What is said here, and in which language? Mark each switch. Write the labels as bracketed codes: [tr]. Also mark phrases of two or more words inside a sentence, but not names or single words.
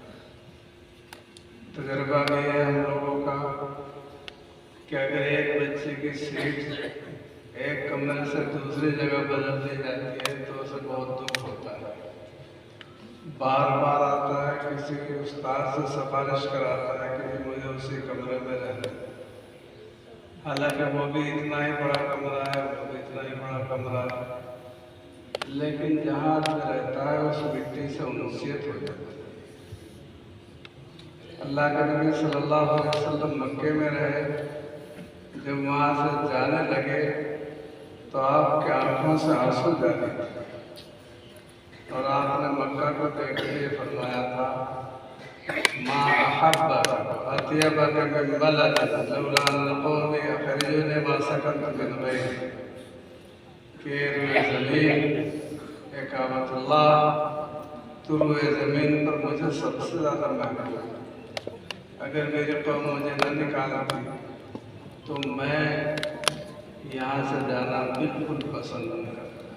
[ur] تجربہ بھی ہے ہم لوگوں کا کہ اگر ایک بچے کی سیٹ ایک کمرے سے دوسری جگہ بدل دی جاتی ہے تو اسے بہت دکھ ہوتا ہے، بار بار آتا ہے، کسی کے استاد سے سفارش کراتا ہے کہ مجھے اسی کمرے میں رہنا، حالانکہ وہ بھی اتنا ہی بڑا کمرہ ہے، وہ بھی اتنا ہی بڑا کمرہ ہے، لیکن جہاں آدمی رہتا ہے اس مٹی سے انسیت ہو جاتی ہے. اللہ کے نبی [ar] صلی اللہ علیہ وسلم [ur] مکے میں رہے، جب وہاں سے جانے لگے تو آپ کی آنکھوں سے آنسو جانے لگے اور آپ نے مکہ کو دیکھ کے فرمایا تھا, [ar] ما أحبّ أطيبك من بلد لولا أن قومي أخرجوني ما سكنت من بيتي, [ur] کہ روئے زمین اے کعبۃ اللہ، تو روئے زمین پر مجھے سب سے زیادہ محبوب ہے. اگر میری قوم مجھے نہ نکالتی تو میں یہاں سے جانا بالکل پسند نہیں کرتا.